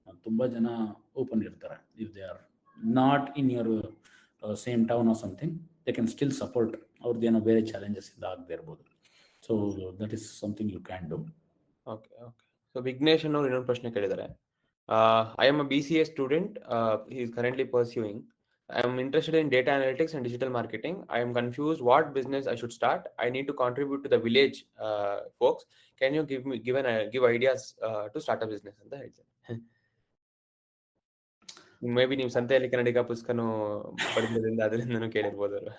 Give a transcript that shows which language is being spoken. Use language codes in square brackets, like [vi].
[kn] ತುಂಬ ಜನ ಓಪನ್ ಇರ್ತಾರೆ. [en] If they are not in your same town or something, they can still support. [kn] ಅವ್ರದ್ದೇನೋ ಬೇರೆ challenges ಇಂದ ಆಗದೆ ಇರ್ಬೋದು. [en] So that is something you can do. Okay. [kn] So Vignesh ಅನ್ನೋರು ಇನ್ನೊಂದು ಪ್ರಶ್ನೆ ಕೇಳಿದ್ದಾರೆ. [en] I am a BCA student. He is currently pursuing. I am interested in data analytics and digital marketing. I am confused what business I should start. I need to contribute to the village folks. Can you give ideas to start a business [kn] ಅಂತ ಹೇಳ್ತಾರೆ. [en] maybe [kn] ನೀವು ಸಂತೆಯಲ್ಲಿ ಕನ್ನಡಿಗ ಪುಸ್ತಕನೂ ಬರೆದಿದ್ದರಿಂದ ಅದರಿಂದನೂ ಕೇಳಿರ್ಬೋದು.